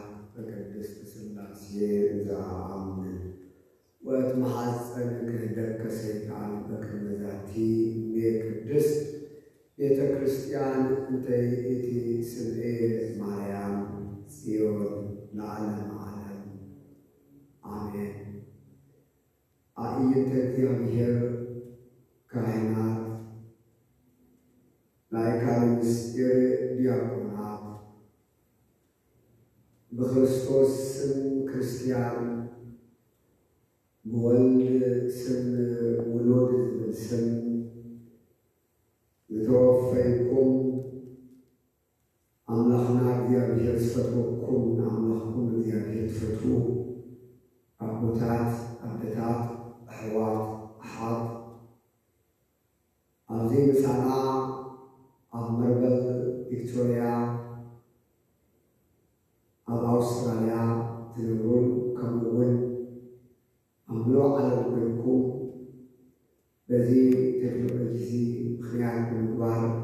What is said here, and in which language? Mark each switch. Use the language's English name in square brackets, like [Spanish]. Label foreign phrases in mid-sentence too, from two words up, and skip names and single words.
[Geez] በቅድስት ሥላሴ ዘአምን ወእትመሐፀን ክህደከ ሰይጣን በቅድመ ዛቲ ቅድስት ቤተ ክርስቲያን እንተ ይእቲ ስምዔ ማርያም ጽዮን ለዓለመ ዓለም አሜን። አእይንተ እግዚአብሔር ካህናት ላይካነ ምስጢር ዲያቆናት በክርስቶስ ስም ክርስቲያን በወልድ ስም ውሉድ ስም [Tigrinya] የተወፈይኩም አምላክና እግዚአብሔር ዝፈትወኩም አምላክኩም እግዚአብሔር ትፈቱ አቦታት አደታት ኣሕዋት ኣሓት ኣብዚ ምሳና ኣብ መርበል ቪክቶሪያ ኣብ ኣውስትራልያ ትነብሩን ከምኡውን ኣብ ምሉእ ዓለም ኮይንኩም በዚ ቴክኖሎጂ ምክንያት ብምግባር